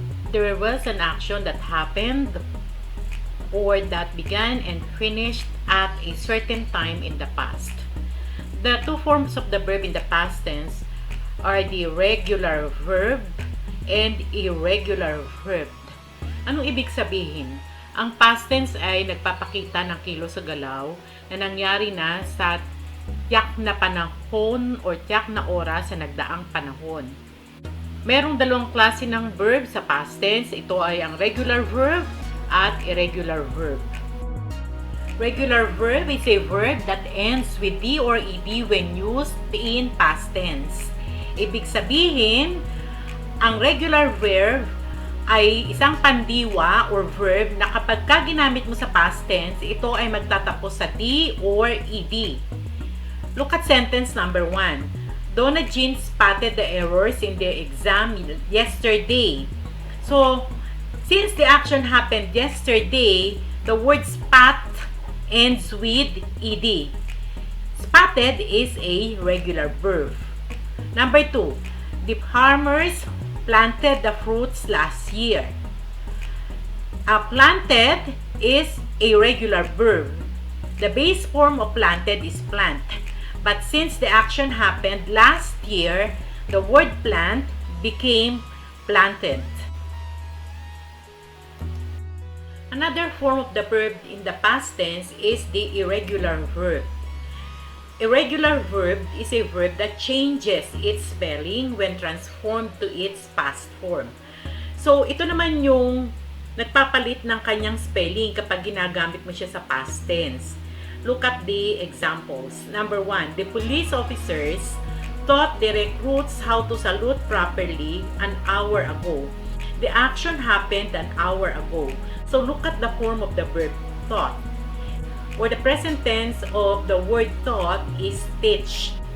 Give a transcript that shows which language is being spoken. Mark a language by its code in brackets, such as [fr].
[en] There was an action that happened or that began and finished at a certain time in the past. The two forms of the verb in the past tense are the regular verb and irregular verb. [tl] Anong ibig sabihin? Ang past tense ay nagpapakita ng kilos sa galaw na nangyari na sa tiyak na panahon o tiyak na oras sa nagdaang panahon. Merong dalawang klase ng verb sa past tense. Ito ay ang regular verb at irregular verb. [en] Regular verb is a verb that ends with D or ED when used in past tense. [tl] Ibig sabihin, ang regular verb ay isang pandiwa or verb na kapag ginamit mo sa past tense, ito ay magtatapos sa D or ED. [en] Look at sentence number 1. Donna Jean spotted the errors in the exam yesterday. So, since the action happened yesterday, the word spot ends with ED. Spotted is a regular verb. Number 2. The farmers planted the fruits last year. Planted is a regular verb. The base form of planted is plant. But since the action happened last year, the word plant became planted. Another form of the verb in the past tense is the irregular verb. Irregular verb is a verb that changes its spelling when transformed to its past form. [tl] So, ito naman yung nagpapalit ng kanyang spelling kapag ginagamit mo siya sa past tense. [en] Look at the examples. Number 1, the police officers taught the recruits how to salute properly an hour ago. The action happened an hour ago. So, look at the form of the verb taught. Or the present tense of the word taught is teach.